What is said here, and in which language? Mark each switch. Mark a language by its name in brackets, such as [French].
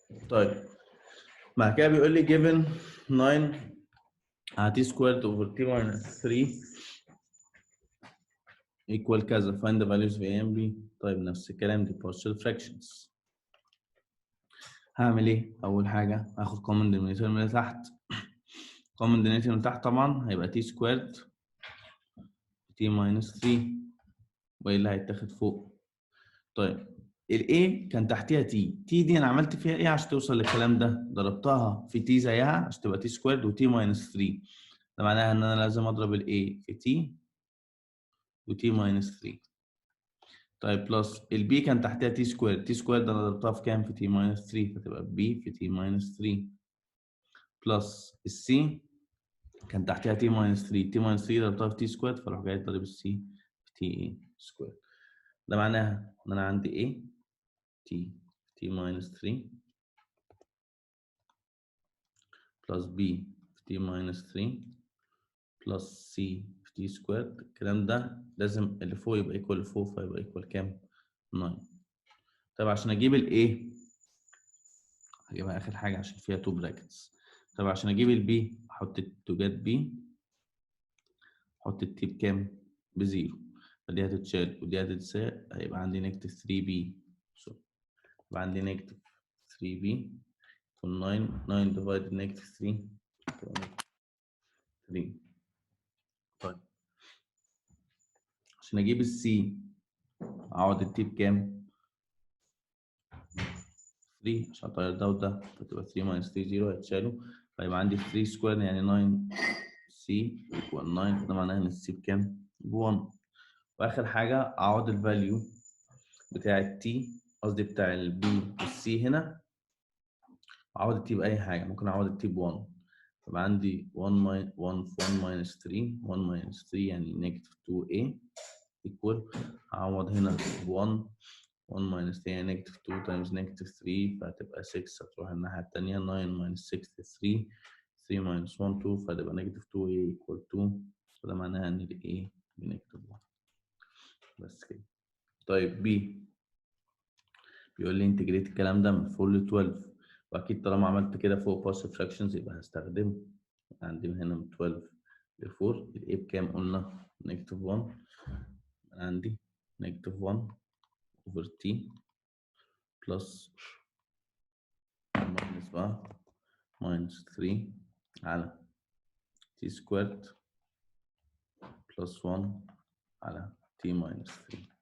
[Arabic] طيب بعد كده بيقول لي [English] given 9 على t squared over t minus 3 equal كذا find the values of a and b. [Arabic] طيب نفس الكلام دي partial fractions. هعمل ايه؟ اول حاجه هاخد common denominator من اللي تحت. common denominator من تحت طبعا هيبقى t squared t minus 3 وايه اللي هيتاخد فوق. طيب الاي كان تحتيها تي دي انا عملت فيها ايه عشان توصل للكلام ده؟ ضربتها في تي زيها عشان تبقى تي سكويرد وتي ماينس 3. ده معناها ان انا لازم اضرب الاي في تي وتي ماينس 3. طيب بلس البي كان تحتها تي سكويرد انا ضربتها في كام؟ في تي ماينس 3 فتبقى بي في تي ماينس 3 بلس السي كان تحتها تي ماينس 3 ضربتها في تي سكويرد فاروح جاي ضارب السي في تي سكويرد. ده معناها ان انا عندي ايه [English] t minus 3 plus b في t minus 3 plus c في t squared. [Arabic] الكلام ده لازم اللي فوق يبقى equal لفوق فيبقى equal كام؟ 9. طب عشان اجيب ال a هجيبها اخر حاجه عشان فيها 2 brackets. طب عشان اجيب ال b احط ال [English] to get b [Arabic] احط ال t بكام؟ بزيرو. فدي هتتشال ودي هتتساوي هيبقى عندي نيجاتيف 3b. يبقى عندي نيجاتيف 3b 9 divided negative 3 3. طيب عشان اجيب السي اقعد التي بكام؟ 3 عشان اطير ده وده فتبقى 3 minus 3 0 هيتشالوا فيبقى عندي 3 سكوير يعني 9 سي equal 9. ده معناها ان السي بكام؟ ب 1. واخر حاجه اعوض الفاليو بتاع التي، قصدي بتاع البي والسي هنا. اعوض التي باي حاجه، ممكن اعوض التي ب 1. فيبقى عندي 1 minus 3. 1 minus 3 يعني نيجاتيف 2a equal. اعوض هنا ب 1. 1 minus 3 يعني نيجاتيف 2 times نيجاتيف 3 فهتبقى 6. هتروح الناحيه الثانيه 9 minus 6 3. 3 minus 1 2 فهتبقى نيجاتيف 2a equal 2. فده معناها ان ال a بنيجاتيف 1. بس كده. طيب b بيقول لي انتجريت الكلام ده من 4 ل 12. واكيد طالما عملت كده فوق بارشل فراكشنز يبقى هستخدمه. عندي من هنا من 12 ل 4. الايه بكام؟ قلنا نيجاتيف 1. عندي نيجاتيف 1 اوفر تي بلس ماينس بقى ماينس 3 على تي سكويرد بلس 1 على تي ماينس 3.